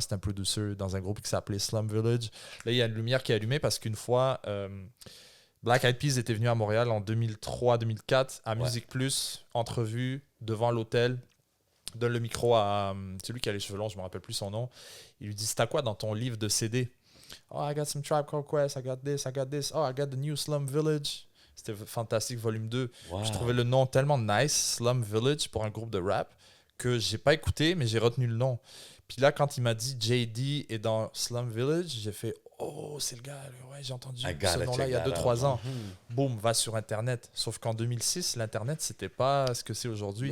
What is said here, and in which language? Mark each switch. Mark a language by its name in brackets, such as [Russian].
[French] C'est un producer dans un groupe qui s'appelait Slum Village. Là, il y a une lumière qui est allumée parce qu'une fois, Black Eyed Peas était venu à Montréal en 2003-2004 à Musique Plus, entrevue devant l'hôtel. Donne le micro à celui qui a les cheveux longs, je ne me rappelle plus son nom. Il lui dit, c'est à quoi dans ton livre de CD? [English] Oh, I got some Tribe Called Quest, I got this. Oh, I got the new Slum Village. [French] C'était fantastique, volume 2. Wow. Je trouvais le nom tellement nice, Slum Village, pour un groupe de rap, que j'ai pas écouté, mais j'ai retenu le nom. Puis là, quand il m'a dit JD est dans Slum Village, j'ai fait oh, c'est le gars, ouais, j'ai entendu ce nom-là il y a 2-3 ans. Boum, va sur Internet. Sauf qu'en 2006, l'Internet, c'était pas ce que c'est aujourd'hui.